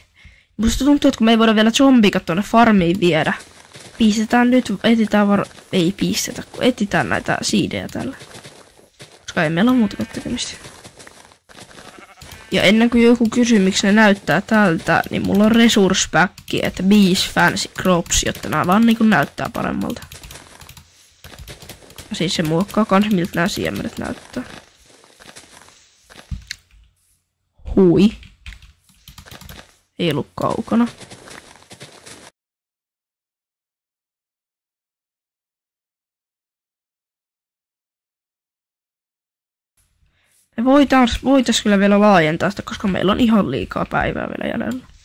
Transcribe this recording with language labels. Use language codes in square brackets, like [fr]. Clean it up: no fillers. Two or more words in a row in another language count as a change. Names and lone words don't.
[fi] Musta tuntuu, että kun me ei voida vielä zombikat tuonne farmiin viedä. Pistetään nyt, ei pistetä, kun etsitään näitä siidejä tällä. Koska ei meillä ole muuta tekemistä. Ja ennen kuin joku kysyy, miksi ne näyttää tältä, niin mulla on [en] resource pack, [fi] että [en] bees fancy crops, [fi] jotta nämä vaan niinku näyttää paremmalta. Ja siis se muokkaa kans, miltä nämä siemenet näyttää. Hui. Ei ollut kaukana. Me voitais kyllä vielä laajentaa sitä, koska meillä on ihan liikaa päivää vielä jäljellä.